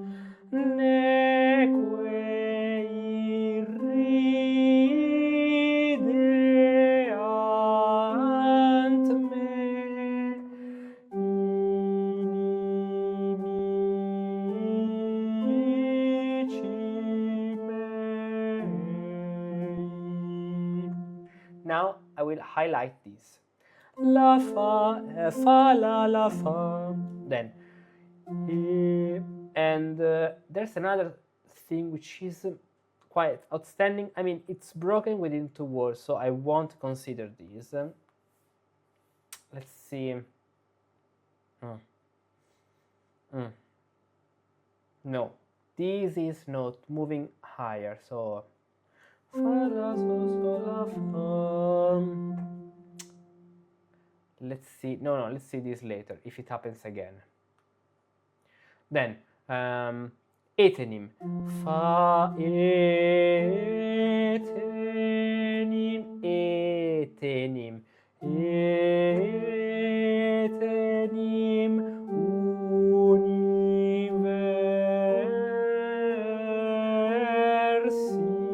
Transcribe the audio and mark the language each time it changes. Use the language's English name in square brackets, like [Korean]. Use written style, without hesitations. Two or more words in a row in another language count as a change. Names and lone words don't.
[Latin] neque irrideant me inimici mei. [English] Now I will highlight this. La fa, la fa. Then and there's another thing which is quite outstanding. I mean, it's broken within two words, so I won't consider this. Let's see. No, this is not moving higher, so fa, la, sol, la, fa. Let's see. No, let's see this later if it happens again. Then etenim, fa, [Latin] etenim, etenim, etenim, universi,